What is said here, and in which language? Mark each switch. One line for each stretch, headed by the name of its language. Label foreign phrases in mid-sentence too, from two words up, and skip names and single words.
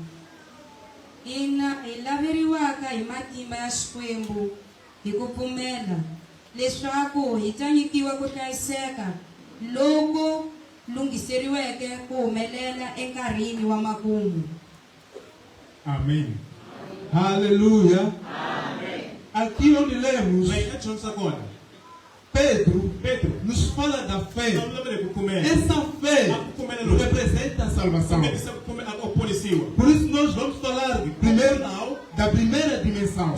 Tsonga: Ilaveriwaka hi matimba ya Xikwembu hi ku pfumela leswaku hi ta nyikiwa ku hlayiseka loku lunghiseriweke ku humelela enkarhini wa makumu.
Portuguese: Amém. Aleluia. Aqui onde lemos, Pedro nos fala da fé. Essa fé representa a salvação. Por isso nós vamos falar primeiro da primeira dimensão.